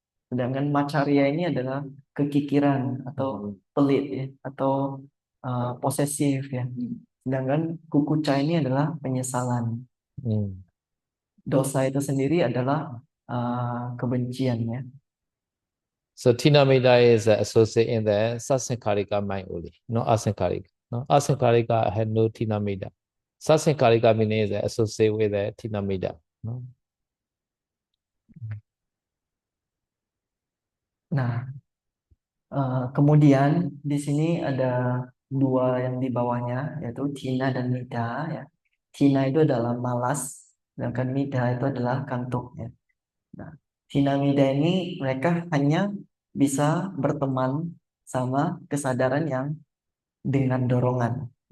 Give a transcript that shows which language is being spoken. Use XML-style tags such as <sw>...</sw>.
<id>Sedangkan Macarya ini adalah kekikiran atau pelit ya, atau posesif ya. Sedangkan Kukuca ini adalah penyesalan. Dosa itu sendiri adalah kebencian ya.</id> <en>So Tinamida is associated in the Sasankarika mind only, not Asankarika. No? Asankarika had no Tinamida. Sasankarika means associated with the Tinamida. No?</en> <id>Nah, kemudian di sini ada dua yang di bawahnya, yaitu Tina dan Mida ya. Tina itu adalah malas, sedangkan Mida itu adalah kantuk ya. Nah, Tina Mida ini mereka hanya bisa berteman sama kesadaran yang dengan dorongan.</id>